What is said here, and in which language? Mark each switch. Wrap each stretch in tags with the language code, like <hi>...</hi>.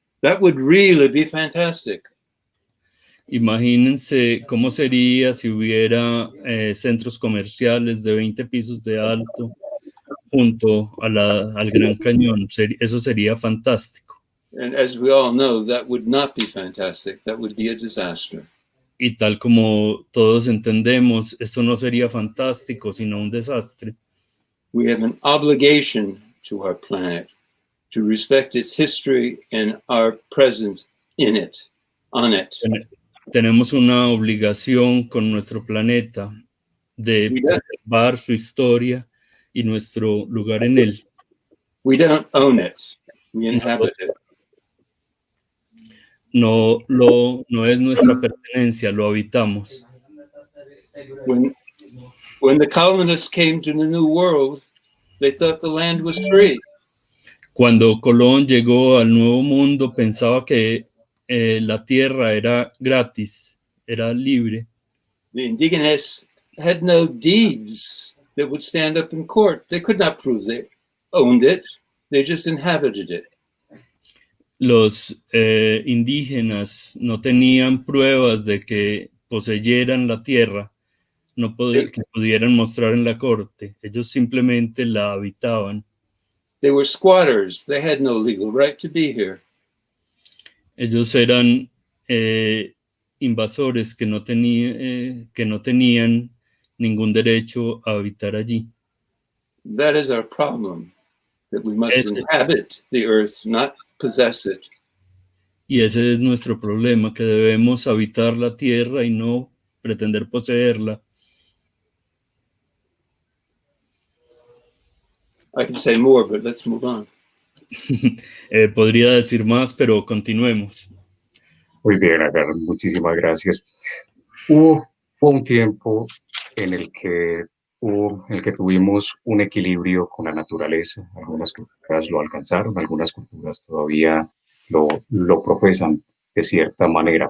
<en>That would really be fantastic.</en> <es>Imagínense cómo sería si hubiera centros comerciales de 20 pisos de alto junto a al Gran Cañón. Eso sería fantástico.</es> <en>And as we all know, that would not be fantastic. That would be a disaster.</en> <es>Y tal como todos entendemos, esto no sería fantástico, sino un desastre.</es> <en>We have an obligation to our planet to respect its history and our presence in it, on it.</en> <es>Tenemos una obligación con nuestro planeta de preservar su historia y nuestro lugar en él.</es> <en>We don't own it. We inhabit it.</en> <es>No es nuestra pertenencia, lo habitamos.</es> <en>When the colonists came to the New World, they thought the land was free.</en> <es>Cuando Colón llegó al Nuevo Mundo, pensaba que la tierra era gratis, era libre.</es> <en>The indigenous had no deeds that would stand up in court. They could not prove they owned it. They just inhabited it.</en> <es>Los indígenas no tenían pruebas de que poseyeran la tierra, que pudieran mostrar en la corte. Ellos simplemente la habitaban.</es> <en>They were squatters. They had no legal right to be here.</en> <es>Ellos eran invasores que no tenían ningún derecho a habitar allí.</es> <en>That is our problem, that we must inhabit the earth, not possess it.</en> <es>Y ese es nuestro problema, que debemos habitar la tierra y no pretender poseerla.</es> <en>I can say more, but let's move on.</en> <es>Podría decir más, pero continuemos. Muy bien, Agar, muchísimas gracias. Fue un tiempo en el que tuvimos un equilibrio con la naturaleza. Algunas culturas lo alcanzaron, algunas culturas todavía lo profesan de cierta manera.</es>